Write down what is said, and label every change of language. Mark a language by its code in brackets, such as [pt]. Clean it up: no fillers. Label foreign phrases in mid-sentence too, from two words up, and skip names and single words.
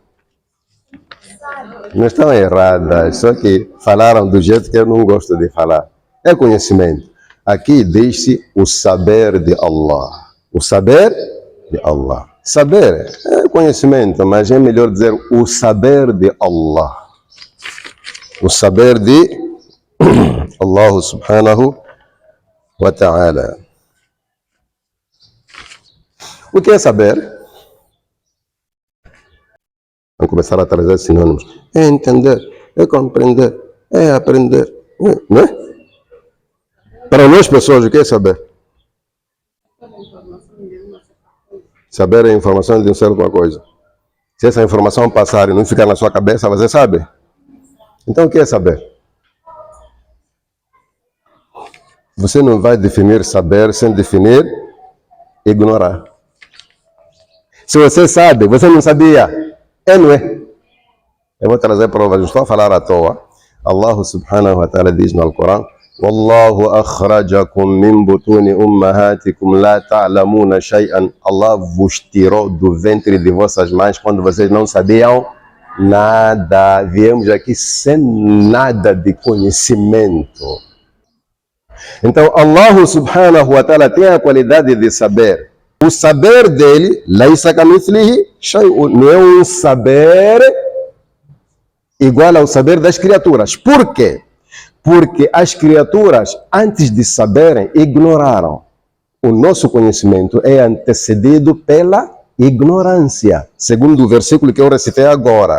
[pt] Não estão erradas, só que falaram do jeito que eu não gosto de falar. É conhecimento. Aqui diz-se o saber de Allah. O saber de Allah. Saber é conhecimento, mas é melhor dizer o saber de Allah. O saber de Allah [ar] سبحانه وتعالى. [pt] O que é saber? Vamos começar a trazer sinônimos. É entender, é compreender, é aprender. Não é? Para nós pessoas, o que é saber? Saber é a informação de um certa coisa. Se essa informação passar e não ficar na sua cabeça, você sabe? Então o que é saber? Você não vai definir saber sem definir ignorar. Se você sabe, você não sabia. É, não é? Eu vou trazer provas, não estou a falar à toa. Allah [ar] سبحانه وتعالى [pt] diz no Alcorão: [ar] والله أخرجكم من بطون أمهاتكم لا تعلمون شيئا. [pt] Allah vos tirou do ventre de vossas mães quando vocês não sabiam nada. Viemos aqui sem nada de conhecimento. Então Allah [ar] سبحانه وتعالى [pt] tem a qualidade de saber. O saber dele, [ar] ليس كمثله شيء, [pt] não é um saber igual ao saber das criaturas. Por quê? Porque as criaturas, antes de saberem, ignoraram. O nosso conhecimento é antecedido pela ignorância, segundo o versículo que eu recitei agora.